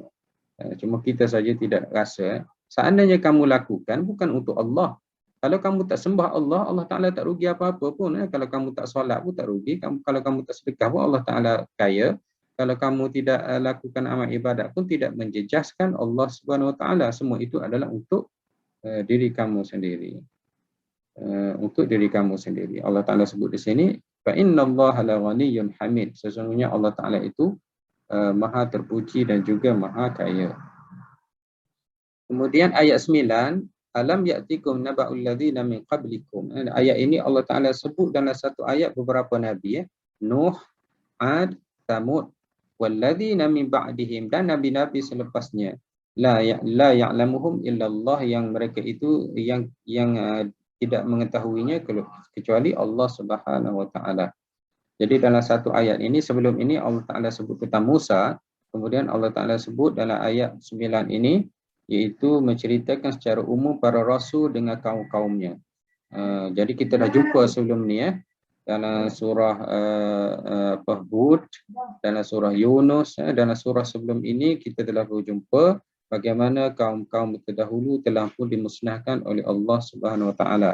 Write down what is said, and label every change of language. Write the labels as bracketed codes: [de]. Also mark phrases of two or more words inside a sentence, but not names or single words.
[ms] Cuma kita saja tidak rasa. Seandainya kamu lakukan bukan untuk Allah, kalau kamu tak sembah Allah, Allah Ta'ala tak rugi apa-apa pun. Kalau kamu tak solat pun tak rugi. Kalau kamu tak sedekah pun Allah Ta'ala kaya. Kalau kamu tidak lakukan amal ibadat pun tidak menjejaskan [ar] الله سبحانه وتعالى. [ms] Semua itu adalah untuk diri kamu sendiri. Untuk diri kamu sendiri. Allah Ta'ala sebut di sini, [ar] فإن الله لغني حميد. [ms] Sesungguhnya Allah Ta'ala itu maha terpuji dan juga maha kaya. Kemudian ayat 9, [ar] ألم يأتكم نبأ الذين من قبلكم. [ms] Ayat ini Allah Ta'ala sebut dalam satu ayat beberapa nabi, Nuh, Ad, Thamud. [ar] والذين من بعدهم, [ms] dan nabi-nabi selepasnya, [ar] لا يعلمهم إلا الله, [ms] yang mereka itu yang tidak mengetahuinya kecuali [ar] الله سبحانه وتعالى. [ms] Jadi dalam satu ayat ini, sebelum ini Allah Taala sebut tentang Musa, kemudian Allah Taala sebut dalam ayat 9 ini, iaitu menceritakan secara umum para rasul dengan kaum-kaumnya. Jadi kita dah jumpa sebelum ni dalam surah Hud, dalam surah Yunus, dalam surah sebelum ini kita telah berjumpa bagaimana kaum-kaum terdahulu telah pun dimusnahkan oleh [ar] الله سبحانه وتعالى.